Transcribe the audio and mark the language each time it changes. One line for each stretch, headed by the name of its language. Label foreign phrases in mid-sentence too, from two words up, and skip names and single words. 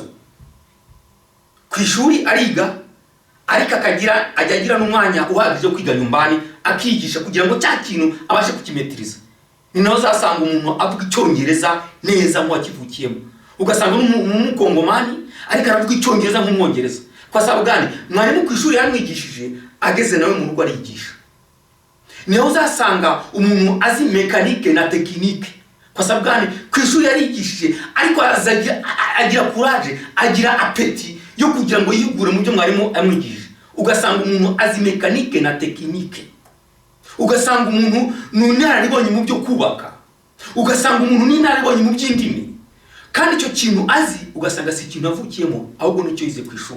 Kinyarwanda: Ku ishuri ariga, ariko ajya agira n'umwanya uhagije wo kwiga nyumbani akigisha kugira ngo cya kintu abashe kukimetiriza. Ni naho zasanga umuntu avuga Icyongereza neza mu wakivukiyemo, ugasanga n'umukongomani ariko aravuga Icyongereza nk'umwongereza.
Swahili: Kwa sababu gani?
Kinyarwanda: Mwarimu ku ishuri yamwigishije, ageze nawe mu rugo arigisha. Niho zasanga umuntu azi mekanike na tekinike.
Swahili: Kwa sababu gani?
Kinyarwanda: Ku ishuri yarigishije, ariko agira courage, agira apeti yo kugira ngo yigure mu byo mwarimu amwigishije. Ugasanga umuntu azi mekanike na tekinike. Ugasanga umuntu n'inararibonye mu byo kubaka. Ugasanga umuntu n'inararibonye mu by'indimi. Kandi icyo kintu azi ugasanga si ikintu avukiyemo, ahubwo nicyo yize ku ishuri.